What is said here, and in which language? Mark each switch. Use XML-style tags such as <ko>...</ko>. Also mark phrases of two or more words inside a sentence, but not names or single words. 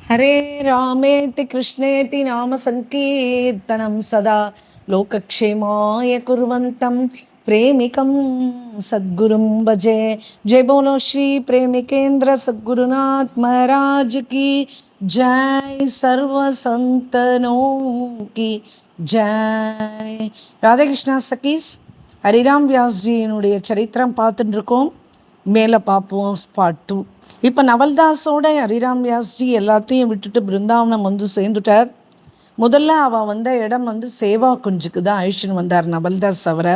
<sa>हरे रामेति कृष्णेति नाम संकीर्तनं सदा लोकक्षेमाय कुर्वन्तं प्रेमिकं सद्गुरुं भजे।</sa> <hi>जय बोलो श्री प्रेमिकेंद्र सद्गुरुनाथ महाराज की जय। सर्व संतनों की जय। राधे कृष्णा सखीஸ்,</hi> <ta>ஹரிராம் வியாஸ்ஜியினுடைய சரித்திரம் பார்த்துட்டு இருக்கோம். மேலே பார்ப்போம் பார்ட் 2. இப்போ நவல்தாஸோட ஹரிராம் வியாஸ்ஜி எல்லாத்தையும் விட்டுட்டு பிருந்தாவனம் வந்து சேர்ந்துட்டார். முதல்ல அவள் வந்த இடம் சேவா குஞ்சுக்கு தான் அழிச்சுன்னு வந்தார் நவல்தாஸ் அவரை.</ta>